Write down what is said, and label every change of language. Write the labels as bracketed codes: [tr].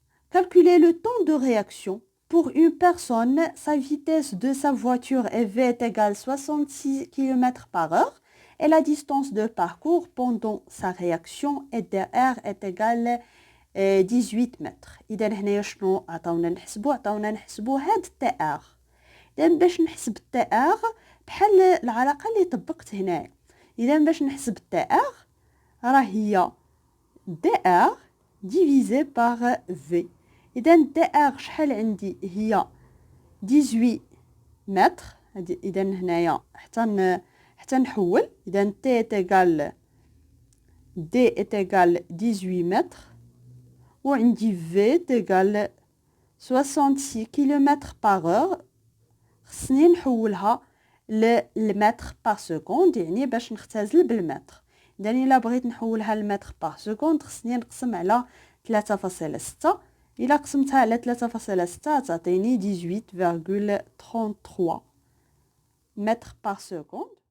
[fr] Calculer le temps de réaction. Pour une personne, sa vitesse de sa voiture est V est égale 66 km par heure et la distance de parcours pendant sa réaction est dr est égale [ar] 18 متر. اذا هنايا شنو عطاونا نحسبوا هاد التاغ. اذا باش نحسب التاغ بحال العلاقه اللي طبقت هنايا. اذا باش نحسب التاغ راه هي [fr] dr divisé par v. [ar] اذا dr شحال عندي هي 18 متر. اذا هنايا حتى نحول. اذا [fr] t est égal d est égal [ar] 18 متر وعندي [fr] v est égal 66 km par heure. [ar] خصني نحولها للمتر بار سكوند، يعني باش نختزل بالمتر. اذا الا بغيت نحولها للمتر بار سكوند خصني نقسم على 3.6. الا قسمتها على 3.6 تعطيني 18.33 متر بار سكوند.